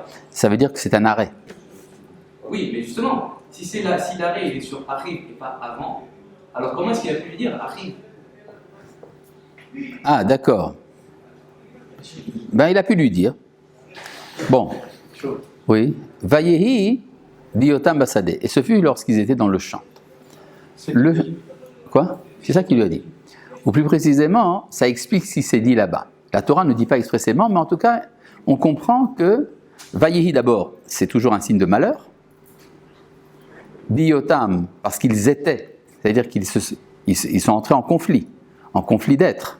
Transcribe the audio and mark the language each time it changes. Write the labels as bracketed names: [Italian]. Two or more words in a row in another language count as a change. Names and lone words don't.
[French] Ça veut dire que c'est un arrêt. Oui, mais justement, si l'arrêt il est sur Achim et pas avant, alors comment est-ce qu'il a pu lui dire Achim? Ah, d'accord. Ben, il a pu lui dire. Bon. Oui. [Hebrew] ויהי בהיותם בשדה. [French] Et ce fut lorsqu'ils étaient dans le champ. Quoi? C'est ça qu'il lui a dit. Ou plus précisément, ça explique ce qui s'est dit là-bas. La Torah ne dit pas expressément, mais en tout cas, on comprend que Vayehi d'abord, c'est toujours un signe de malheur. Biyotam, parce qu'ils étaient, c'est-à-dire qu'ils sont entrés en conflit d'être.